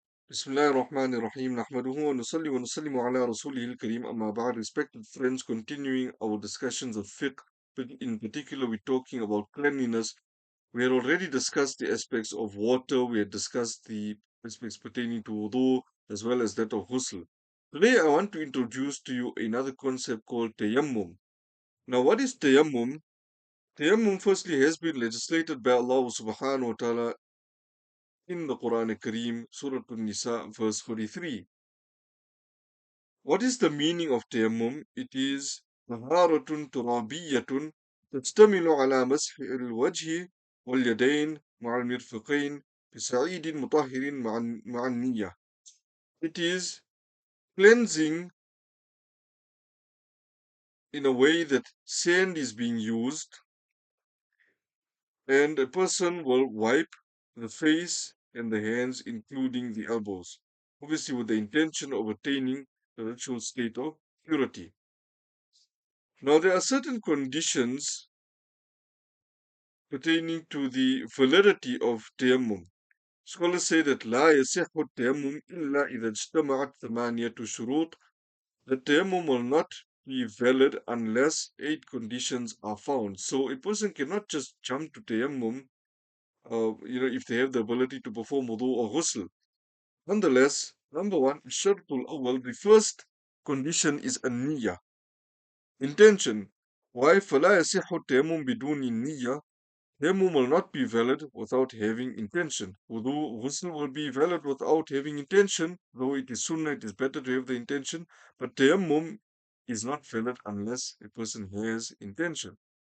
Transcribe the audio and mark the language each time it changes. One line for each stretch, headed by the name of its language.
Arabic: بسم الله الرحمن الرحيم نحمده ونصلي ونسلم على رسوله الكريم أما بعد.
English: Respected friends, continuing our discussions of fiqh, in particular we're talking about cleanliness. We had already discussed the aspects of water, we had discussed the aspects pertaining to wudu as well as that of ghusl. Today I want to introduce to you another concept called tayammum. Now what is tayammum? Tayammum firstly has been legislated by Allah subhanahu wa ta'ala in the Quran Kareem, Surah An-Nisa, verse 43. What is the meaning of tayammum? It is
Arabic: طهارة ترابية تشتمل على مسح الوجه واليدين مع المرفقين بسعيد مطهر مع النية.
English: It is cleansing in a way that sand is being used and a person will wipe the face and the hands including the elbows, obviously with the intention of attaining the ritual state of purity. Now there are certain conditions pertaining to the validity of tayammum. Scholars say that
Arabic: لا يصح التيمم إلا إذا اجتمعت ثمانية شروط.
English: The tayammum will not be valid unless 8 conditions are found. So a person cannot just jump to tayammum, if they have the ability to perform wudu or ghusl. Nonetheless, number one, shartul awal, the first condition is an-niyyah, intention. Why?
Arabic: فلا يصح التيمم بدون النية.
English: Tayammum will not be valid without having intention. Wudu, ghusl will be valid without having intention, though it is sunnah, it is better to have the intention. But tayammum is not valid unless a person has intention.